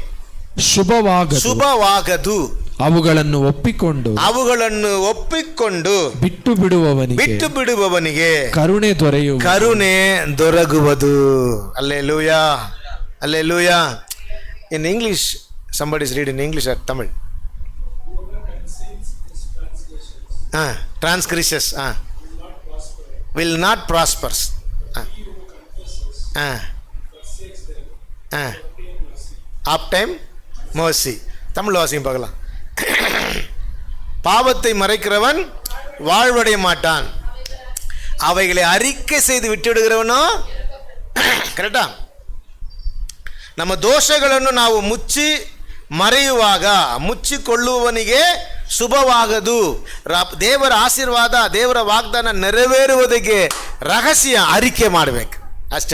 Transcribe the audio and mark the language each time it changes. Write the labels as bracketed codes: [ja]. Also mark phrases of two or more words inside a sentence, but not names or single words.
[kn] ಶುಭವಾಗದು, ಅವುಗಳನ್ನು ಒಪ್ಪಿಕೊಂಡು ಬಿಟ್ಟು ಬಿಡುವವನಿಗೆ ಕರುಣೆ ದೊರಕುವುದು. ಹಲ್ಲೆಲೂಯಾ, ಹಲ್ಲೆಲೂಯಾ. [en] in English, somebody is reading in English or Tamil. Transgressions will not prosper. Obtain mercy. [ta] தமிழ் வாசியும் பார்க்கலாம். பாவத்தை மறைக்கிறவன் வாழ்வடைய மாட்டான், அவைகளை அறிக்கை செய்து விட்டுவிடுகிறவனோ. [kn] ಕರೆಕ್ಟಾ? ನಮ್ಮ ದೋಷಗಳನ್ನು ನಾವು ಮುಚ್ಚಿಕೊಳ್ಳುವವನಿಗೆ ಶುಭವಾಗದು. ದೇವರ ಆಶೀರ್ವಾದ, ದೇವರ ವಾಗ್ದಾನ ನೆರವೇರುವುದಕ್ಕೆ ರಹಸ್ಯ ಅರಿಕೆ ಮಾಡಬೇಕು ಅಷ್ಟೇ.